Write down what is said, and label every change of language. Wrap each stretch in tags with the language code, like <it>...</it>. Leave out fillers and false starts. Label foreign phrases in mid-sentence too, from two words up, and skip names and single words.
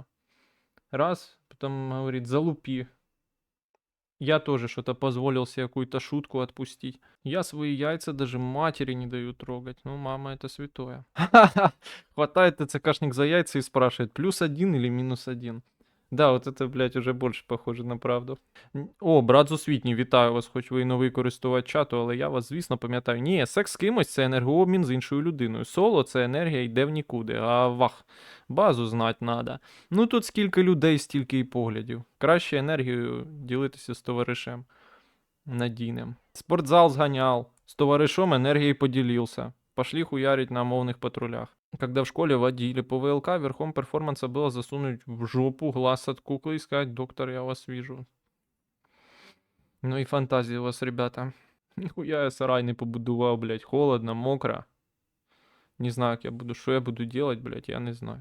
<ru>Раз, потом говорит, залупи. Я тоже что-то позволил себе какую-то шутку отпустить. Я свои яйца даже матери не даю трогать. Ну, мама, это святое. Хватает ТЦКшник за яйца и спрашивает, +1 или -1. Да, вот это, блядь, уже больше похоже на правду.</ru> <uk>О, брат Зусвітній, вітаю вас, хоч ви і новий користувач чату, але я вас, звісно, пам'ятаю. Ні, секс з кимось – це енергообмін з іншою людиною. Соло – це енергія йде в нікуди, а вах,</uk> <ru>базу знать надо.</ru> <uk>Ну тут скільки людей, стільки і поглядів. Краще енергією ділитися з товаришем надійним. Спортзал зганяв, з товаришом енергією поділився.</uk> <ru>Пошли хуярить на мовних патрулях. Когда в школе водили по ВЛК, верхом перформанса было засунуть в жопу глаз от куклы и сказать, доктор, я вас вижу. Ну и фантазии у вас, ребята. Нихуя</ru> <uk>я сарай не побудував,</uk> <ru>блядь, холодно, мокро. Не знаю, что я буду делать, блядь, я не знаю.</ru>